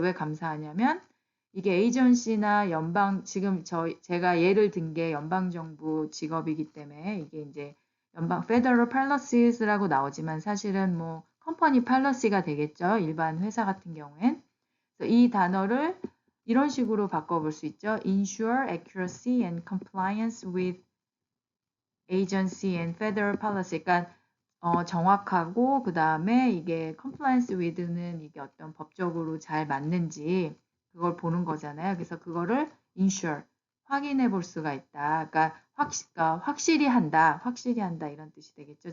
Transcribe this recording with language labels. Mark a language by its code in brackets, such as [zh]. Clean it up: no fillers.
[ko] 왜 감사하냐면 이게 에이전시나 지금 제가 예를 든 게 연방정부 직업이기 때문에 이게 이제 Federal Policies,라고 나오지만 사실은 뭐 컴퍼니 팔러시가 되겠죠. 일반 회사 같은 경우엔. 그래서 이 단어를 이런 식으로 바꿔볼 수 있죠. [en] Ensure accuracy and compliance with agency and federal policy. [ko] 그러니까 정확하고 그 다음에 이게 compliance with는 이게 어떤 법적으로 잘 맞는지 그걸 보는 거잖아요. 그래서 그거를 ensure, 확인해 볼 수가 있다. 그러니까 확실히 한다 이런 뜻이 되겠죠.